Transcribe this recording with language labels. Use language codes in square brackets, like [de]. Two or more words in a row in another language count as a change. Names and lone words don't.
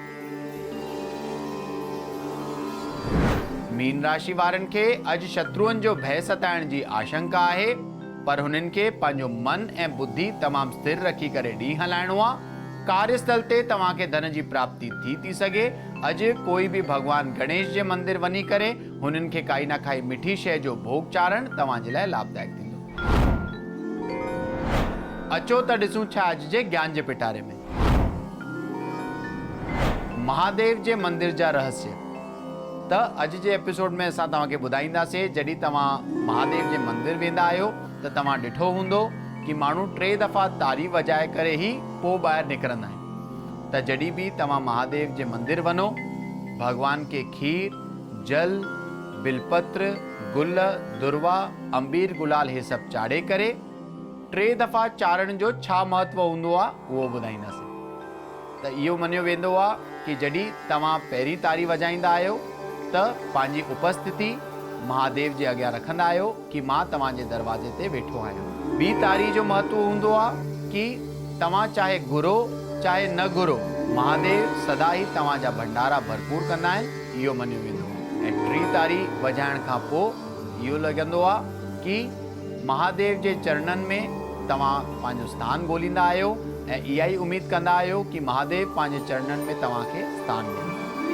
[sd] मीन राशि वारनि खे अॼु शत्रुअनि जो भय सताइण जी आशंका आहे, पर हुननि खे पंहिंजो मन ऐं बुद्धि तमामु स्थिर रखी करे ॾींहुं हलाइणो आहे। कार्यस्थल ते तव्हांखे धन जी प्राप्ति थी सघे। अॼु कोई भी भगवान गणेश जे मंदिर वञी करे हुननि खे काई न काई मिठी शइ जो भोग चाढ़ण तव्हां जे लाइ लाभदायक थींदो। अचो त ॾिसूं छा अॼु जे ज्ञान जे पिटारे में। महादेव जे मंदिर जा रहस्य। त अॼु जे एपिसोड में असां तव्हांखे ॿुधाईंदासीं, जॾहिं तव्हां महादेव जे मंदिर वेंदा आहियो त तव्हां ॾिठो हूंदो कि माण्हू 3 दफ़ा तारी वॼाए करे ही पोइ ॿाहिरि निकिरंदा आहिनि। त जॾहिं भी तव्हां महादेव जे मंदिर वञो, भगवान के खीर, जल, बिलपत्र, गुल दुर्वा अंबीर गुलाल हे सभु चाढ़े करे 3 दफ़ा चाढ़ण जो छा महत्व हूंदो आहे उहो ॿुधाईंदासीं। त इहो मञियो वेंदो आहे कि जॾहिं तव्हां पहिरीं तारी वॼाईंदा आहियो त पंहिंजी उपस्थिति महादेव जे अॻियां रखंदा आहियो कि मां तव्हांजे दरवाजे ते वेठो आहियां। ॿी तारी जो महत्व हूंदो आहे कि तव्हां चाहे घुरो चाहे न घुरो महादेव सदा ई तव्हांजा भंडारा भरपूर कंदा आहिनि, इहो मञियो वेंदो आहे। ऐं 3 तारी वॼाइण खां पोइ इहो लॻंदो आहे कि महादेव जे चरणनि में तव्हां पंहिंजो स्थान ॻोल्हींदा आहियो ऐं इहा ई उमेद कंदा आहियो कि महादेव पंहिंजे चरणनि में तव्हांखे स्थान ॾींदा।